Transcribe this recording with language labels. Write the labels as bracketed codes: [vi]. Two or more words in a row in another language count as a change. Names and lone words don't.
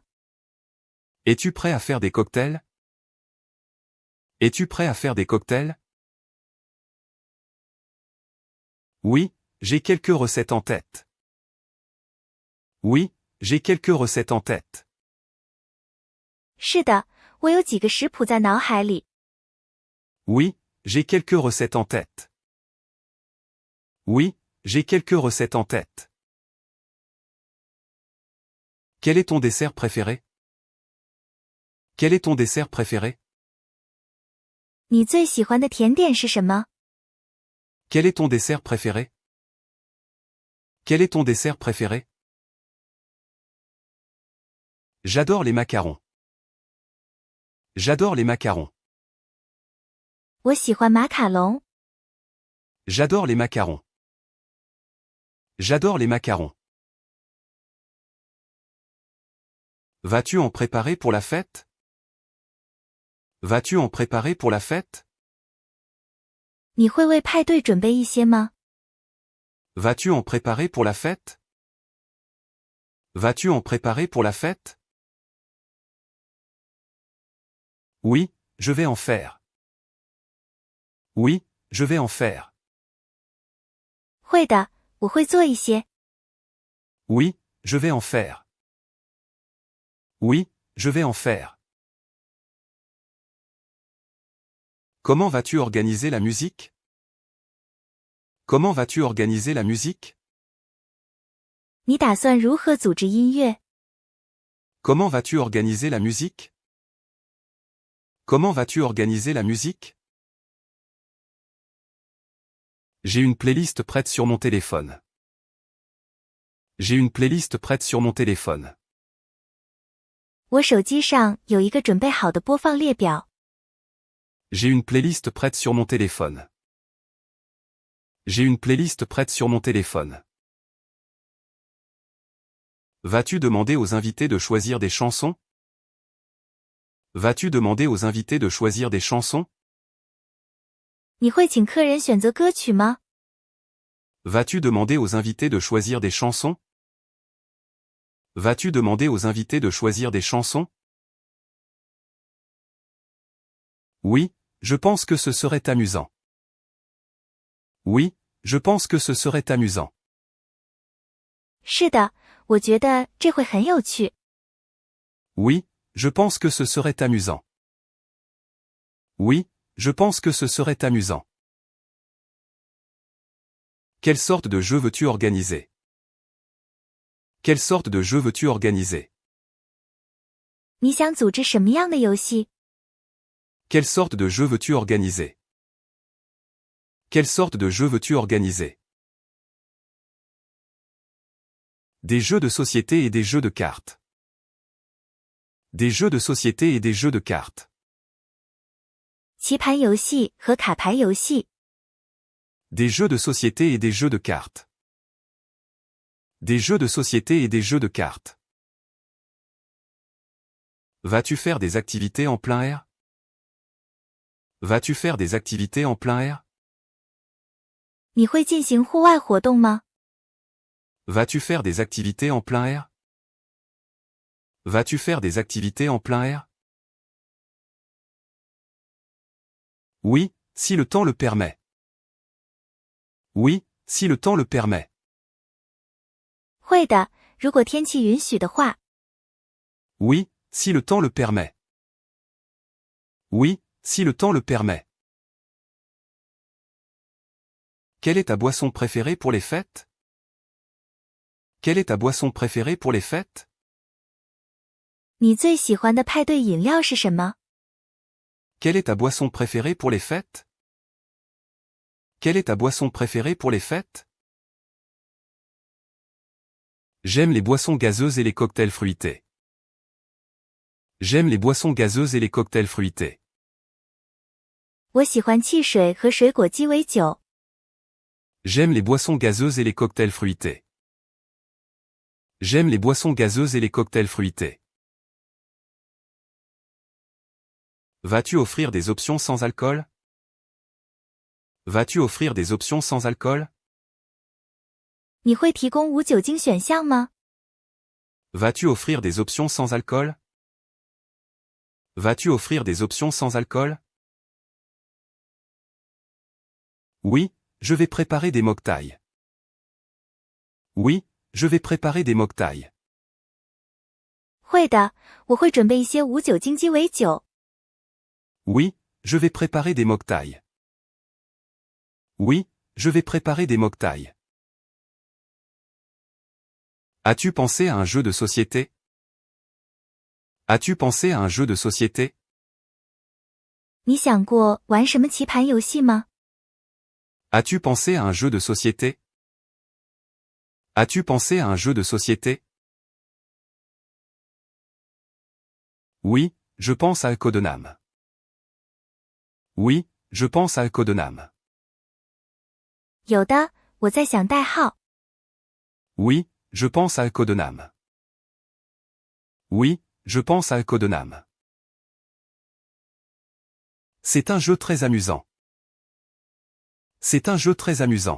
[fr] Es-tu prêt à faire des cocktails? Es-tu prêt à faire des cocktails? Oui, j'ai quelques recettes en tête. Oui, j'ai quelques recettes en tête. [zh] 是的，我有几个食谱在脑海里。 [fr] Oui, j'ai quelques recettes en tête. Oui, j'ai quelques recettes en tête. Quel est ton dessert préféré? Quel est ton dessert préféré? [zh] 你最喜欢的甜点是什么？ [fr] Quel est ton dessert préféré? Quel est ton dessert préféré? J'adore les macarons. J'adore les macarons. [zh] 我喜欢马卡龙。 [fr] J'adore les macarons. J'adore les macarons. Vas-tu en préparer pour la fête? Vas-tu en préparer pour la fête? [zh] 你会为派对准备一些吗？ [fr] Vas-tu en préparer pour la fête? Vas-tu en préparer pour la fête? Oui, je vais en faire. Oui, je vais en faire. [zh] 会的，我会做一些。 [fr] Oui, je vais en faire. Oui, je vais en faire. Comment vas-tu organiser la musique? Comment vas-tu organiser la musique? [zh] 你打算如何组织音乐？ [fr] Comment vas-tu organiser la musique? Comment vas-tu organiser la musique? J'ai une playlist prête sur mon téléphone. J'ai une playlist prête sur mon téléphone. [zh] 我手机上有一个准备好的播放列表。 [fr] J'ai une playlist prête sur mon téléphone. J'ai une playlist prête sur mon téléphone. Vas-tu demander aux invités de choisir des chansons? Vas-tu demander aux invités de choisir des chansons? [zh] 你会请客人选择歌曲吗？ [fr] Vas-tu demander aux invités de choisir des chansons? Vas-tu demander aux invités de choisir des chansons? Oui, je pense que ce serait amusant. Oui, je pense que ce serait amusant. [zh] 是的，我觉得这会很有趣。 [fr] Oui, je pense que ce serait amusant. Oui, je pense que ce serait amusant. Quelle sorte de jeu veux-tu organiser? Quelle sorte de jeu veux-tu organiser? [zh] 你想组织什么样的游戏？ [fr] Quelle sorte de jeu veux-tu organiser? Quelle sorte de jeu veux-tu organiser? Des jeux de société et des jeux de cartes. Des jeux de société et des jeux de cartes. [zh] 棋盘游戏和卡牌游戏。 [fr] Des jeux de société et des jeux de cartes. Des jeux de société et des jeux de cartes. Vas-tu faire des activités en plein air? Vas-tu faire des activités en plein air? [zh] 你会进行户外活动吗？ [fr] Vas-tu faire des activités en plein air? Vas-tu faire des activités en plein air? Oui, si le temps le permet. Oui, si le temps le permet. [zh] 会的，如果天气允许的话。 [fr] Oui, si le temps le permet. Oui, si le temps le permet. Quelle est ta boisson préférée pour les fêtes? Quelle est ta boisson préférée pour les fêtes? [zh] 你最喜欢的派对饮料是什么？ [fr] Quelle est ta boisson préférée pour les fêtes? Quelle est ta boisson préférée pour les fêtes? J'aime les boissons gazeuses et les cocktails fruités. J'aime les boissons gazeuses et les cocktails fruités. [zh] 我喜欢汽水和水果鸡尾酒。 [fr] J'aime les boissons gazeuses et les cocktails fruités. J'aime les boissons gazeuses et les cocktails fruités. Vas-tu offrir des options sans alcool? Vas-tu offrir des options sans alcool? [zh] 你会提供无酒精选项吗？ [fr] Vas-tu offrir des options sans alcool? Vas-tu offrir des options sans alcool? Oui, je vais préparer des mocktails. Oui, je vais préparer des mocktails. [zh] 会的，我会准备一些无酒精鸡尾酒。 [fr] Oui, je vais préparer des mocktails. Oui, je vais préparer des mocktails. As-tu pensé à un jeu de société? As-tu pensé à un jeu de société? [zh] 你想过玩什么棋盘游戏吗？ [fr] As-tu pensé à un jeu de société? As-tu pensé à un jeu de société? Oui, je pense à Codenham. Oui, je pense à Codenham. [zh] 有的，我在想代号。 [fr] Oui, je pense à Codenham. Oui, je pense à Codenham. C'est un jeu très amusant. C'est un jeu très amusant.